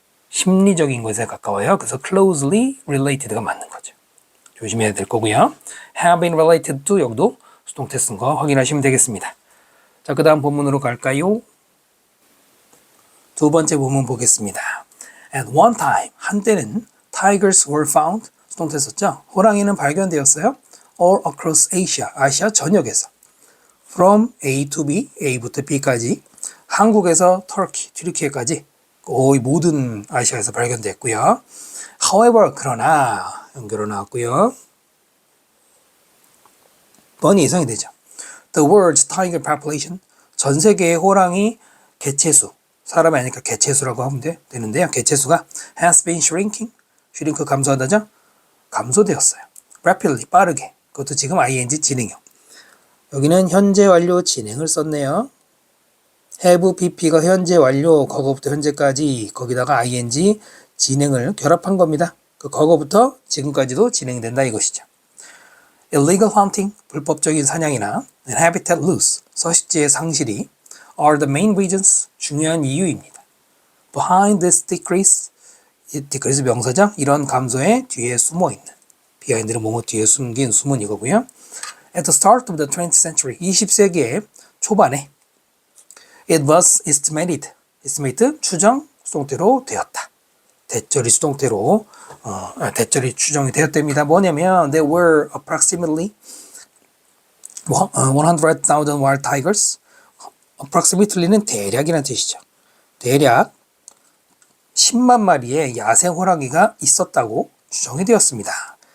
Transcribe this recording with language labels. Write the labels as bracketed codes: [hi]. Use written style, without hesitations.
[ko] 심리적인 것에 가까워요. 그래서 closely related가 맞는 거죠. 조심해야 될 거고요. [en] have been related to, [ko] 여기도 수동태 쓴 거 확인하시면 되겠습니다. 자, 그 다음 본문으로 갈까요? 두 번째 본문 보겠습니다. [en] At one time, 한때는 tigers were found, [ko] 수동태 썼죠? 호랑이는 발견되었어요. [en] All across Asia, [ko] 아시아 전역에서. [en] From A to B, [ko] A부터 B까지. 한국에서 터키, 튀르키예까지 거의 모든 아시아에서 발견됐고요. However, 그러나 연결로 나왔고요. 번이 예상이 되죠. [en] The world's tiger population, [ko] 전 세계의 호랑이 개체수, 사람이 아니니까 개체수라고 하면 되는데요. 개체수가 [en] has been shrinking, [ko] shrink 감소하다죠? 감소되었어요. Rapidly, 빠르게. 그것도 지금 ing 진행형. 여기는 현재 완료 진행을 썼네요. have pp가 현재 완료, 과거부터 현재까지, 거기다가 ing 진행을 결합한 겁니다. 그 과거부터 지금까지도 진행된다 이것이죠. [en] Illegal hunting, [ko] 불법적인 사냥이나 [en] and habitat loss, [ko] 서식지의 상실이 [en] are the main reasons, [ko] 중요한 이유입니다. [en] Behind this decrease, decrease 명사죠. [ko] 이런 감소의 뒤에 숨어있는, behind는 뭐뭐 뒤에 숨긴 숨은 이거고요. [en] At the start of the 20th century, [ko] 20세기의 초반에 [en] it was estimated, estimate [ko] 추정 수동태로 되었다. 대절이 수동태로 대절이 추정이 되었답니다. [en] 뭐냐면 there were approximately 100,000 wild tigers. [ko] approximately는 대략이라는 뜻이죠. 대략 10만 마리의 야생 호랑이가 있었다고 추정이 되었습니다.